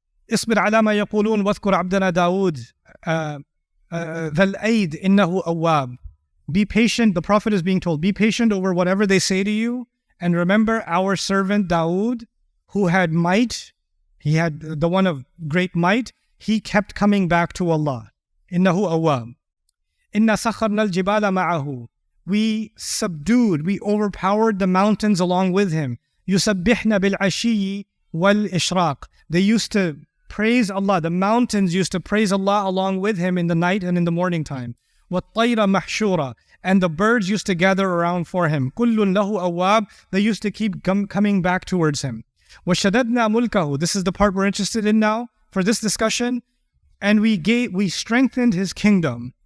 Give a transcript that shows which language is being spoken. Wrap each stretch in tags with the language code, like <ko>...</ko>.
<ar>اصبر على ما يقولون واذكر عبدنا داود ذا الأيد إنه أواب.</ar> <en>Be patient, the Prophet is being told, be patient over whatever they say to you, and remember our servant Dawood, who had might, he had the one of great might, he kept coming back to Allah.</en> <ar>إنه أواب. إنا سخرنا الجبال معه.</ar> <en>We subdued, we overpowered the mountains along with him.</en> <ar>يسبحنا بالعشي والإشراق.</ar> <en>They used to praise Allah. The mountains used to praise Allah along with him in the night and in the morning time.</en> <ar>وَالطَّيْرَ مَحْشُورًا.</ar> <en>And the birds used to gather around for him.</en> <ar>كُلٌّ لَهُ أَوَّابٌ.</ar> <en>They used to keep coming back towards him.</en> <ar>وَشَدَدْنَا مُلْكَهُ.</ar> <en>This is the part we're interested in now for this discussion. And we strengthened his kingdom.</en>